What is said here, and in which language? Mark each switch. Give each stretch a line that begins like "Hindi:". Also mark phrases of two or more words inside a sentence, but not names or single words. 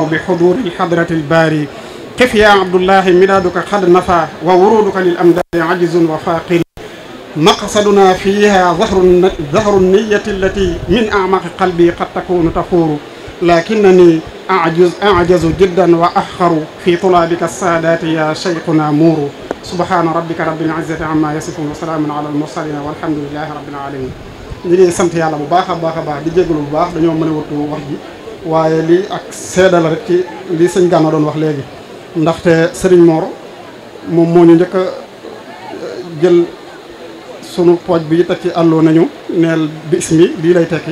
Arabic: بحضور الحضرة الباري كيف يا عبد الله مدادك قد نفى وورودك للأمداد عجز وفاقر مقصدنا فيها ظهر النية التي من أعماق قلبي قد تكون تفور لكنني أعجز جدا وأخر في طلابك السادات يا شيخنا مور سبحان ربك رب العزة عما يصفون وسلام على المرسلين والحمد لله رب العالمين.
Wolof: ñu ngi sant yàlla bu baax a baax di jégalu bu baax dañoo mën a wattu wax ji waaye lii ak seede la rek ci lii sëñ Gana doon wax léegi ndaxte Serigne Mor moom moo ñu njëkk a jël sunu pooj bi teg ci àlloo nañu neel bismi lii lay tekki